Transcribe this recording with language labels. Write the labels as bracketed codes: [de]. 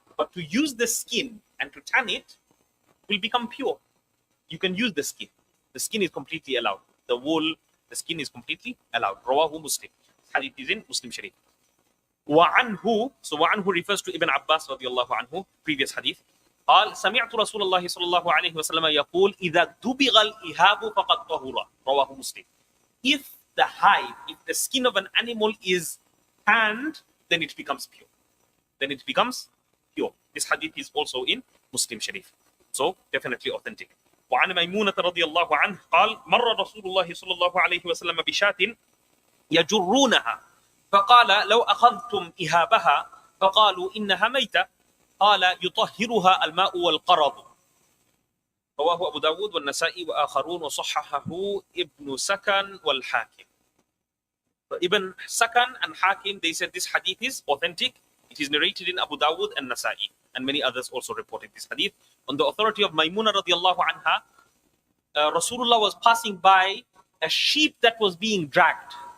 [en] But to use the skin and to tan it will become pure. You can use the skin. The skin is completely allowed. The wool, the skin is completely allowed. Rawahu Muslim. Hadith is in Muslim Sharif. وعنه, so وعنه refers to Ibn Abbas [ar] رضي الله عنه, [en] previous hadith. [ar] قال سمعت رسول الله صلى الله عليه وسلم يقول إذا دبغ الإهاب فقد طهر. رواه مسلم. [en] If the hide, if the skin of an animal is tanned, then it becomes pure. Then it becomes pure. This hadith is also in Muslim Sharif. So definitely authentic. [ar] وعن ميمونة رضي الله عنه قال مر رسول الله صلى الله عليه وسلم بشاة يجرونها فقال لو أخذتم إهابها فقالوا إنها ميتة قال يطهرها الماء والقرض. رواه أبو داود والنسائي وآخرون وصححه ابن سكن والحاكم. [en] Ibn Sakan and Hakim, they said this hadith is authentic. It is narrated in Abu Dawud and Nasa'i, and many others also reported this hadith. On the authority of Maymuna radiallahu anha, Rasulullah was passing by a sheep that was being dragged.